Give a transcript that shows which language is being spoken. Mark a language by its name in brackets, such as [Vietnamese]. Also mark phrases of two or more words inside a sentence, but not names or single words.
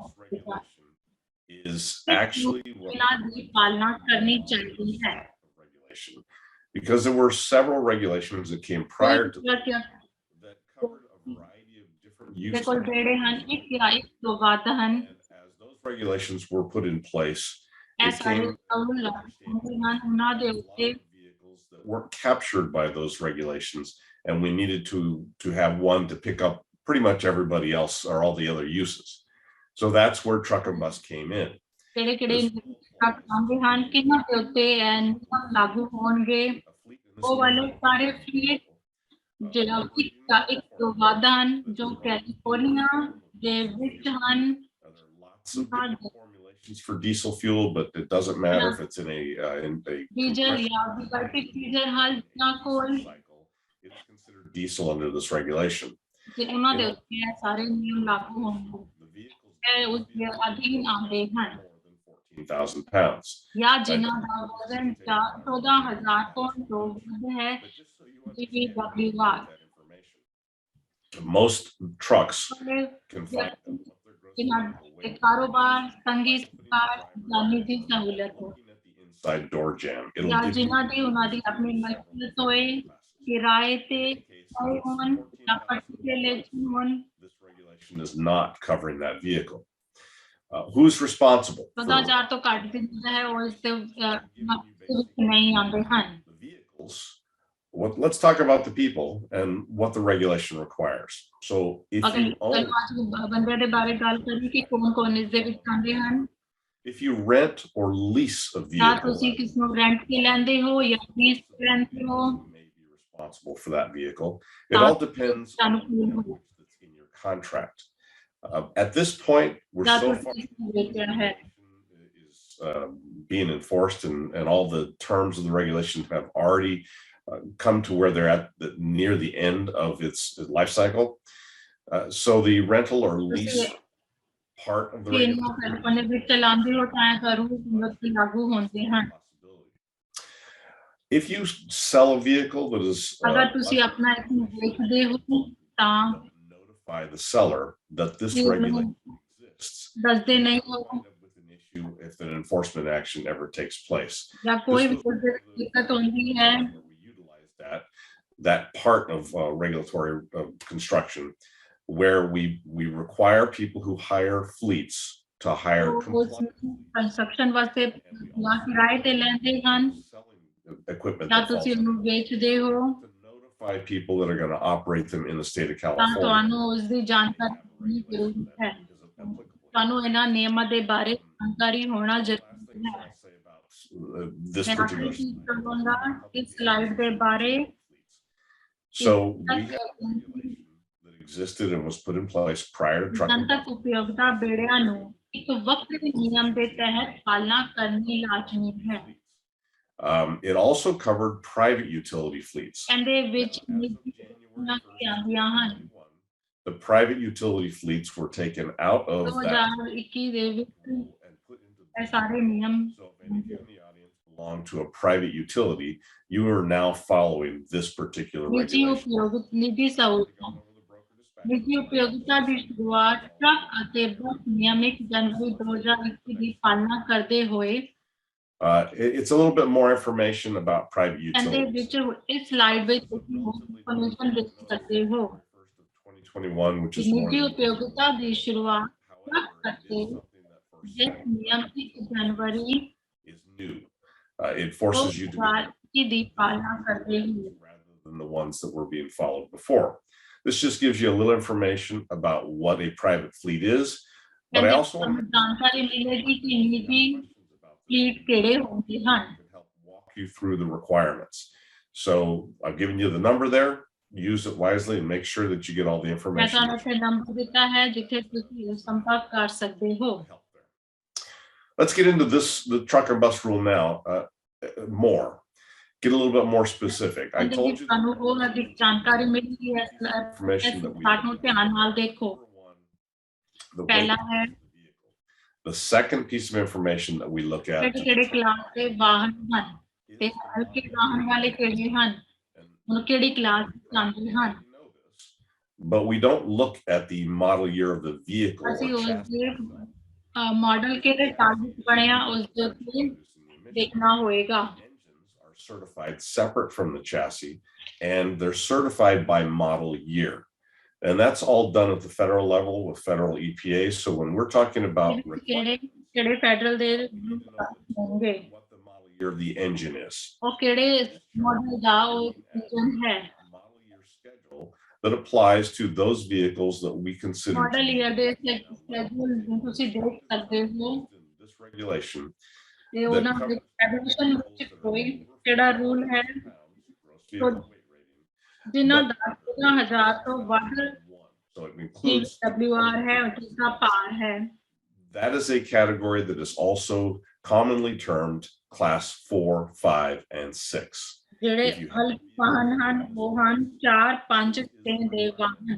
[English] Is actually [Punjabi] ਇਹਨਾਂ ਦੀ ਪਾਲਣਾ ਕਰਨੀ ਚਾਹੀਦੀ ਹੈ [English] regulation, because there were several regulations that came prior to that covered a variety of different [Punjabi] ਦੇ [English] uses. [Punjabi] ਕੋਲ ਜਿਹੜੇ ਹਨ ਇੱਕ ਜਾਂ ਇੱਕ ਤੋਂ ਵੱਧ ਹਨ [English] And as those regulations were put in place, [Punjabi] ਇਹ [English] it [Punjabi] ਸਾਰੇ [English] came [Punjabi] ਕਾਨੂੰਨ ਲਾਗੂ ਹਨ ਉਹਨਾਂ ਦੇ ਉੱਤੇ [English] vehicles that weren't captured by those regulations, and we needed to have one to pick up pretty much everybody else or all the other uses. So that's where truck and bus came in. [Punjabi] ਕਿਹੜੇ ਟਰੱਕ ਆਉਂਦੇ ਹਨ ਕਿਹਨਾਂ ਦੇ ਉੱਤੇ ਨਿਯਮ ਲਾਗੂ ਹੋਣਗੇ ਉਹ ਵਾਲੇ ਸਾਰੇ ਫਲੀਟ ਜਿਹੜਾ ਇੱਕ ਤੋਂ ਵੱਧ ਹਨ ਜੋ ਕੈਲੀਫੋਰਨੀਆ ਦੇ ਵਿੱਚ ਹਨ। [English] There are lots of different formulations for diesel fuel, but it doesn't matter if it's in a [Punjabi] ਡੀਜ਼ਲ ਜਾਂ ਵਿਕਲਪਿਕ ਡੀਜ਼ਲ ਹਨ ਜਾਂ ਕੋਲ [English] cycle. It's considered diesel under this regulation. [Punjabi] ਤੇ ਉਹਨਾਂ ਦੇ ਉੱਤੇ ਇਹ ਸਾਰੇ ਨਿਯਮ ਲਾਗੂ ਹੋਣਗੇ। [English] The vehicles [Punjabi] ਇਹ ਉਸ ਦੇ ਅਧੀਨ ਆਉਂਦੇ ਹਨ [English] more than 14,000 pounds. [Punjabi] ਜਾਂ ਜਿਨ੍ਹਾਂ ਦਾ ਵਜ਼ਨ 14,000 ਪੌਂਡ ਤੋਂ ਵੱਧ ਹੈ। [English] But just so you GVW understand that information, most trucks can find them what their gross [Punjabi] ਜਿਨ੍ਹਾਂ [English] vehicle [Punjabi] ਦੇ [English] weight. [Punjabi] ਕਾਰੋਬਾਰ ਸੰਗੀ ਸਰਕਾਰ ਜਾਂ ਨਿੱਜੀ ਸਹੂਲਤ ਹੋ [English] Looking at the inside door jam, it'll [Punjabi] ਜਾਂ [English] give you [Punjabi] ਜਿਨ੍ਹਾਂ ਦੀ ਉਹਨਾਂ ਦੀ ਆਪਣੀ ਮਲਕੀਅਤ ਹੋਏ, ਕਿਰਾਏ ਤੇ ਆਏ ਹੋਣ ਜਾਂ ਪਾਰਟਿਕੂਲੇਸ਼ਨ ਹੋਣ। [English] this regulation is not covering that vehicle. Who's responsible? for [Punjabi] 14,000 ਤੋਂ ਘੱਟ ਦੀ ਜਿਹੜਾ ਹੈ ਉਹ ਇਸ ਦੇ ਵਿੱਚ ਨਹੀਂ ਆਉਂਦੇ ਹਨ। [English] the vehicles? Let's talk about the people and what the regulation requires. So if [Punjabi] ਅਗਰ [English] you own, [Punjabi] ਬੰਦੇ ਦੇ ਬਾਰੇ ਗੱਲ ਕਰੀਏ ਕਿ ਕੌਣ ਇਸ ਦੇ ਵਿੱਚ ਆਉਂਦੇ ਹਨ। [English] if you rent or lease a [Punjabi] ਜਾਂ [English] vehicle, [Punjabi] ਤੁਸੀਂ ਕਿਸ ਨੂੰ ਰੈਂਟ ਤੇ ਲੈਂਦੇ ਹੋ ਜਾਂ ਲੀਜ਼ ਤੇ ਲੈਂਦੇ ਹੋ। [English] you may be responsible for that vehicle. It all depends on [Punjabi] ਤੁਹਾਨੂੰ [English] what that's in your contract. At this point, we're [Punjabi] ਜਾਂ [English] so far [Punjabi] ਤੁਸੀਂ ਇਸ ਨੂੰ ਵੇਚਿਆ ਹੈ। [English] is being enforced, and all the terms of the regulation have already come to where they're at near the end of its life cycle. So the rental or lease part of the regulation. [Punjabi] ਆਪਣੇ ਵਿੱਚ ਚਲਾਉਂਦੇ ਹੋ ਤਾਂ ਜ਼ਰੂਰ ਲਾਗੂ ਹੁੰਦੇ ਹਨ। [English] If you sell a vehicle that is [Punjabi] ਅਗਰ ਤੁਸੀਂ ਆਪਣਾ ਇੱਕ ਨੂੰ ਵੇਚਦੇ ਹੋ ਤਾਂ [English] notify the seller that this regulation exists. [Punjabi] ਦੱਸਦੇ ਨਹੀਂ ਹੋ [English] With an issue if an enforcement action ever takes place. [Punjabi] ਜਾਂ ਕੋਈ ਵੀ ਦਿੱਕਤ ਹੁੰਦੀ ਹੈ। [English] We utilize that part of regulatory construction where we require people who hire fleets to hire [Punjabi] ਕੰਸਟਰਕਸ਼ਨ ਵਾਸਤੇ ਜਾਂ ਕਿਰਾਏ ਤੇ ਲੈਂਦੇ ਹਨ [English] equipment [Punjabi] ਜਾਂ [English] that falls [Punjabi] ਤੁਸੀਂ ਉਹਨੂੰ ਵੇਚਦੇ ਹੋ [English] to notify people that are going to operate them in the state of [Punjabi] ਤਾਂ [English] California. [Punjabi] ਤੁਹਾਨੂੰ ਉਸ ਦੀ ਜਾਣਕਾਰੀ ਹੋਣੀ ਜ਼ਰੂਰੀ ਹੈ। ਤੁਹਾਨੂੰ ਇਹਨਾਂ ਨਿਯਮਾਂ ਦੇ ਬਾਰੇ ਜਾਣਕਾਰੀ ਹੋਣਾ ਜ਼ਰੂਰੀ ਹੈ। [English] This [Punjabi] ਮੈਂ [English] particular. [Punjabi] ਆਖਰੀ ਚੀਜ਼ ਕਹਾਂਗਾ ਇਸ ਸਲਾਈਡ ਦੇ ਬਾਰੇ। [English] So we have a regulation that existed and was put in place prior to trucking. [Punjabi] ਜਨਤਕ ਉਪਯੋਗਤਾ ਬੇੜਿਆਂ ਨੂੰ ਇੱਕ ਵੱਖਰੇ ਨਿਯਮ ਦੇ ਤਹਿਤ ਪਾਲਣਾ ਕਰਨੀ ਲਾਜ਼ਮੀ ਹੈ। [English] It also covered private utility fleets. [Punjabi] ਇਹਦੇ ਵਿੱਚ ਨਿੱਜੀ ਆਉਂਦੀਆਂ ਹਨ। [English] The private utility fleets were taken out of that [Punjabi] 2021 ਦੇ ਵਿੱਚ [English] and put into [Punjabi] ਇਹ ਸਾਰੇ ਨਿਯਮ [English] So if any of you in the audience belong to a private utility, you are now following this particular [Punjabi] ਨਿੱਜੀ [English] regulation. [Punjabi] ਉਪਯੋਗਿਤ ਨਿੱਜੀ ਸਹੂਲਤਾਂ ਨਿੱਜੀ ਉਪਯੋਗਤਾ ਦੀ ਸ਼ੁਰੂਆਤ ਟਰੱਕ ਅਤੇ ਬੱਸ ਨਿਯਮਿਤ ਜਨਵਰੀ 2021 ਦੀ ਪਾਲਣਾ ਕਰਦੇ ਹੋਏ। [English] It's a little bit more information about private [Punjabi] ਇਹਦੇ [English] utilities. [Punjabi] ਵਿੱਚ ਇਸ ਸਲਾਈਡ ਵਿੱਚ ਤੁਸੀਂ ਇਨਫੋਰਮੇਸ਼ਨ ਦੇਖ ਸਕਦੇ ਹੋ। [English] 2021, which is more [Punjabi] ਨਿੱਜੀ [English] than- [Punjabi] ਉਪਯੋਗਤਾ ਦੀ ਸ਼ੁਰੂਆਤ ਟਰੱਕ [English] However, [Punjabi] ਅਤੇ [English] it is something that for [Punjabi] ਜਿਸ [English] some [Punjabi] ਨਿਯਮ 1 ਜਨਵਰੀ [English] is new. It forces you to be [Punjabi] 2021 ਦੀ ਪਾਲਣਾ ਕਰਦੇ ਹੋਏ। [English] rather than the ones that were being followed before. This just gives you a little information about what a private fleet is. But I also want to [Punjabi] ਜਾਣਕਾਰੀ ਮਿਲੇਗੀ ਕਿ ਨਿੱਜੀ ਫਲੀਟ ਕਿਹੜੇ ਹੁੰਦੇ ਹਨ। [English] help walk you through the requirements. So I've given you the number there. Use it wisely and make sure that you get all the [Punjabi] ਮੈਂ [English] information. [Punjabi] ਤੁਹਾਨੂੰ ਇੱਥੇ ਨੰਬਰ ਦਿੱਤਾ ਹੈ ਜਿੱਥੇ ਤੁਸੀਂ ਸੰਪਰਕ ਕਰ ਸਕਦੇ ਹੋ। [English] Let's get into the truck and bus rule now. More. Get a little bit more specific. I told you [Punjabi] ਤੁਹਾਨੂੰ ਹੋਰ ਅਧਿਕ ਜਾਣਕਾਰੀ ਮਿਲੇਗੀ ਇਸ [English] information that we [Punjabi] ਪਾਠ ਨੂੰ ਧਿਆਨ ਨਾਲ ਦੇਖੋ। [English] the [Punjabi] ਪਹਿਲਾ [English] weight [Punjabi] ਹੈ [English] of the vehicle. The second piece of information that we look at [Punjabi] ਕਿਹੜੇ ਕਲਾਸ ਦੇ ਵਾਹਨ ਹਨ ਤੇ ਹਲਕੇ ਵਾਹਨ ਵਾਲੇ ਕਿਹੜੇ ਹਨ, ਹੁਣ ਕਿਹੜੀ ਕਲਾਸ ਵਿੱਚ ਆਉਂਦੇ ਹਨ। [English] but we don't look at the model year of the vehicle or [Punjabi] ਅਸੀਂ ਉਸ [English] chassis. [Punjabi] ਦੇ ਮਾਡਲ ਕਿਹੜੇ ਸਾਲ ਵਿੱਚ ਬਣਿਆ ਉਸ ਦੇ ਉੱਤੇ ਦੇਖਣਾ ਹੋਏਗਾ। [English] Engines are certified separate from the chassis, and they're certified by model year. And that's all done at the federal level with federal EPA. So when we're talking about [Punjabi] ਕਿਹੜੇ ਫੈਡਰਲ ਦੇ ਹੋਣਗੇ, [English] what the model year of the engine is, [Punjabi] ਉਹ ਕਿਹੜੇ ਮਾਡਲ ਦਾ ਉਹ ਇੰਜਨ ਹੈ। [English] model year schedule that applies to those vehicles that we consider model year [Punjabi] ਦੇ ਸ਼ੈਡਿਊਲ ਤੁਸੀਂ ਦੇਖ ਸਕਦੇ ਹੋ [English] in this regulation. [Punjabi] ਤੇ ਉਹਨਾਂ ਦੇ ਐਡਮਿਸ਼ਨ ਵਿੱਚ ਕੋਈ ਕਿਹੜਾ ਰੂਲ ਹੈ। [English] Gross vehicle weight rating [Punjabi] ਜਿਨ੍ਹਾਂ ਦਾ 15000 ਤੋਂ ਵੱਧ [English] So it includes [Punjabi] WR ਹੈ ਜਿਸਦਾ ਭਾਰ ਹੈ [English] that is a category that is also commonly termed class 4, 5, and 6. [Punjabi] ਜਿਹੜੇ [English] If you have [Punjabi] ਅਲਪ ਵਾਹਨ ਹਨ ਉਹ ਹਨ 4, 5, 6 ਦੇ ਵਾਹਨ